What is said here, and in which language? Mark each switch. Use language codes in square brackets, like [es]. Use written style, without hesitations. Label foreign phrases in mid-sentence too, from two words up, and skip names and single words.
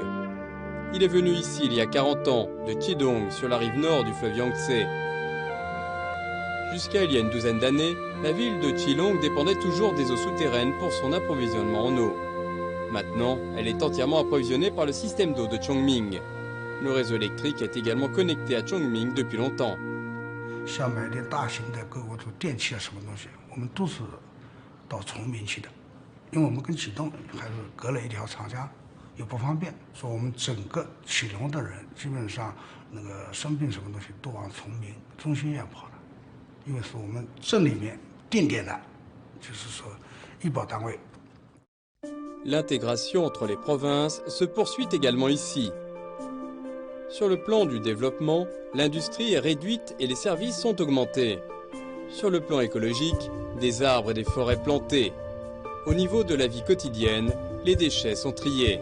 [fr] Il est venu ici il y a 40 ans, de Qidong, sur la rive nord du fleuve Yangtze. Jusqu'à il y a une douzaine d'années, la ville de Qilong dépendait toujours des eaux souterraines pour son approvisionnement en eau. Maintenant, elle est entièrement approvisionnée par le système d'eau de Chongming. Le réseau électrique est également connecté à Chongming depuis longtemps. [zh] 想买点大型的购物的电器啊，什么东西，我们都是到崇明去的，因为我们跟启东还是隔了一条长江，又不方便。说我们整个启隆的人基本上那个生病什么东西都往崇明中心医院跑了，因为是我们镇里面定点的，就是说医保单位。 [fr] L'intégration entre les provinces se poursuit également ici. Sur le plan du développement, l'industrie est réduite et les services sont augmentés. Sur le plan écologique, des arbres et des forêts plantés. Au niveau de la vie quotidienne, les déchets sont triés.